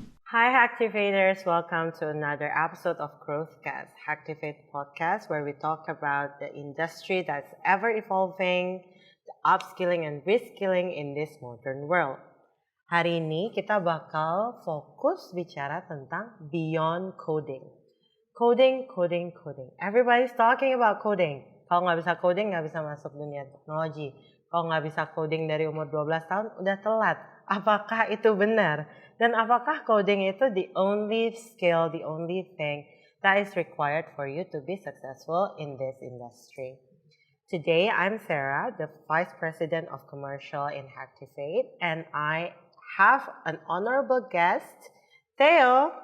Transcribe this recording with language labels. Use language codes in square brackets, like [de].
[en] Hi Hacktivators, welcome to another episode of Growthcast, Hacktivate podcast where we talk about the industry that's ever evolving, the upskilling and reskilling in this modern world. [id] Hari ini kita bakal fokus bicara tentang [en] beyond coding. Coding. Everybody's talking about coding. [id] Kalau nggak bisa coding, nggak bisa masuk dunia teknologi. Kalau nggak bisa coding dari umur 12 tahun, udah telat. Apakah itu benar? Dan apakah coding itu [en] the only skill, the only thing that is required for you to be successful in this industry? Today, I'm Sarah, the Vice President of Commercial in Hacktivate, and I have an honorable guest, Theo.